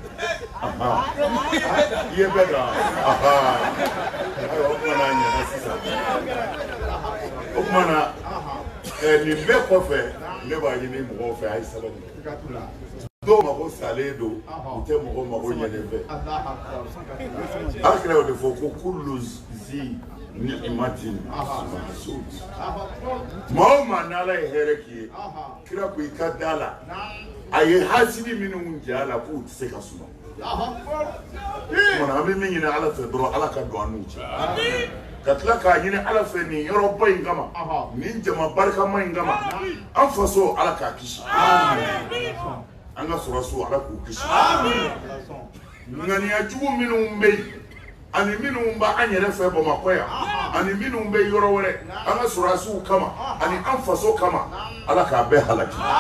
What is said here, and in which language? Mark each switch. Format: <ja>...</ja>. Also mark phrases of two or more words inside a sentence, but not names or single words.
<bm>i ye bɛɛ kan ayiwa o kumana a ɲɛna sisan o kumana nin bɛɛ kɔfɛ ne b'a ɲini mɔgɔw fɛ a ye sabali dɔw mago salen don u tɛ mɔgɔ mago ɲɛnen fɛ Alakira y'o de fɔ ko</bm> <ar>كل ذي نعمة محسود</ar> <bm>maa o maa n'Ala ye hɛrɛ k'i ye kira ko i ka da la a ye hasidi minnu jɛ a la k'u tɛ se ka suma kumana an bɛ min ɲini Ala fɛ dɔrɔn Ala ka don an n'u cɛ ka tila k'a ɲini Ala fɛ nin yɔrɔba in kama nin jama barikama in kama an faso Ala k'a kisi an ka sɔrɔsiw Ala k'u kisi ŋaniya jugu minnu bɛ yen ani minnu b'an yɛrɛ fɛ Bamakɔ yan ani minnu bɛ yɔrɔ wɛrɛ an ka sɔrɔsiw kama ani an faso kama Ala k'a bɛɛ halaki</bm>